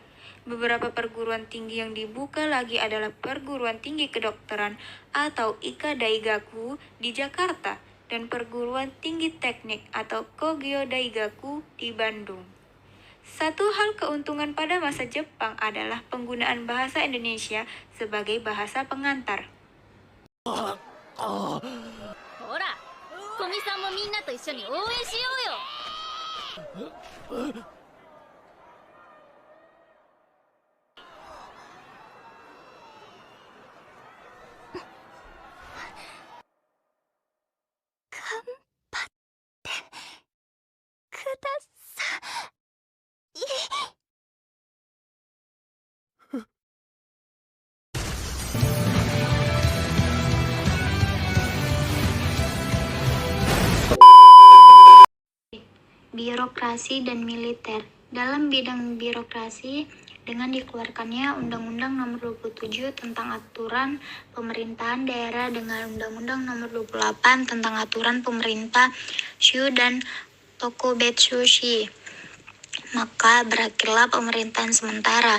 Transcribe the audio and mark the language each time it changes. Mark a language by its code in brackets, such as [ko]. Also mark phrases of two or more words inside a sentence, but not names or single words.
[id] Beberapa perguruan tinggi yang dibuka lagi adalah Perguruan Tinggi Kedokteran atau Ika Daigaku di Jakarta dan Perguruan Tinggi Teknik atau Kogyo Daigaku di Bandung. Satu hal keuntungan pada masa Jepang adalah penggunaan bahasa Indonesia sebagai bahasa pengantar. [ja] ほら古見さんもみんなと一緒に応援しようよ。頑張ってください。 [id] Birokrasi dan militer. Dalam bidang birokrasi, dengan dikeluarkannya Undang-Undang Nomor 27 tentang Aturan Pemerintahan Daerah dengan Undang-Undang Nomor 28 tentang Aturan Pemerintah Shu dan Tokubetsushi, maka berakhirlah pemerintahan sementara.